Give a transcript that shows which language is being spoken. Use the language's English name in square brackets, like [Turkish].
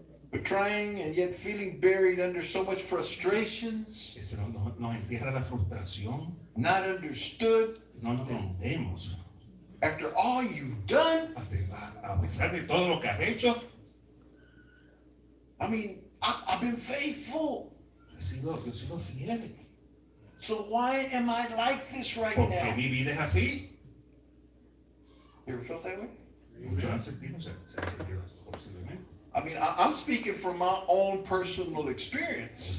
[English] But trying and yet feeling buried under so much frustrations, [Spanish] Ese nos entierra la frustración. [English] not understood. [Spanish] No entendemos. [English] After all you've done, [Spanish] A pesar de todo lo que has hecho, [English] I mean, I've been faithful. [Spanish] yo he sido fiel. [English] So why am I like this right [Spanish] ¿Por qué [English] now? [Spanish] mi vida es así? [English] You ever felt that way? [Spanish] Muchos han sentido, se han sentido así, posiblemente. [English] I mean, I'm speaking from my own personal experience.